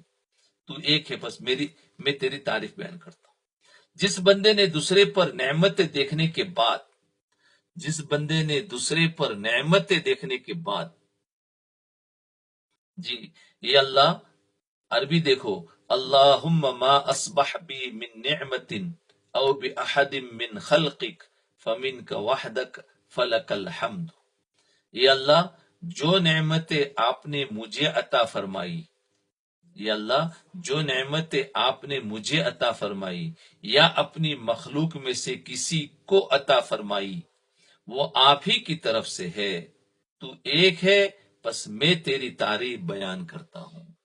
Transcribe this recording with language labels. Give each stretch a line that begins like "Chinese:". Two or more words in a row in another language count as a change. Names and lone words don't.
Urdu: تو ایک ہے، بس میں تیری تعریف بیان کرتا ہوں۔ جس بندے نے دوسرے پر نعمتیں دیکھنے کے بعد جس بندے نے دوسرے پر نعمتیں دیکھنے کے بعد جی، یہ اللہ، عربی دیکھو،
Arabic: اللہم ما اصبح بی من نعمت او باحد من خلقک فمنک وحدک فلک الحمد۔
Urdu: یہ اللہ، جو نعمتیں آپ نے مجھے عطا فرمائی یہ اللہ، جو نعمتیں آپ نے مجھے عطا فرمائی یا اپنی مخلوق میں سے کسی کو عطا فرمائی وہ آپ ہی کی طرف سے ہے، تو ایک ہے، بس میں تیری تعریف بیان کرتا ہوں۔